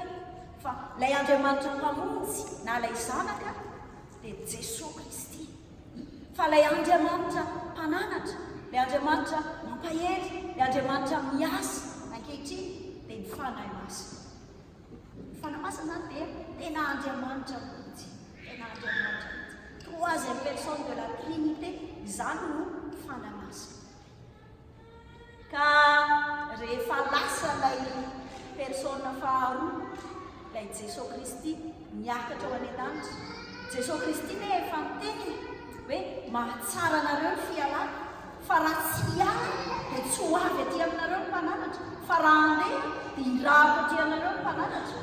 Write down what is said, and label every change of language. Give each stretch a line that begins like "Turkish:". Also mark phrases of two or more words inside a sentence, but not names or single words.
Malagasy: Fa ilay Andriamanitra mpamonjy na ilay zanaka dia Jesosy Kristy. Fa ilay Andriamanitra mpananatra, ilay Andriamanitra mampahery, ilay Andriamanitra miasa ankehitriny dia ny fanahy masina. Ny fanahy masina dia tena Andriamanitra mihitsy, tena Andriamanitra mihitsy.
French: Troisième personne de la Trinité,
Malagasy: izany no fanahy masina. Ka rehefa lasa ilay persona faharoa, ilay Jesosy Kristy niakatra ao an-danitra. Jesosy Kristy ne efa niteny hoe mahatsara anareo ny fialana, fa raha tsy hiala dia tsy ho avy aty aminareo ny mpananatra, fa raha andeha dia hirahako aty aminareo ny mpananatra.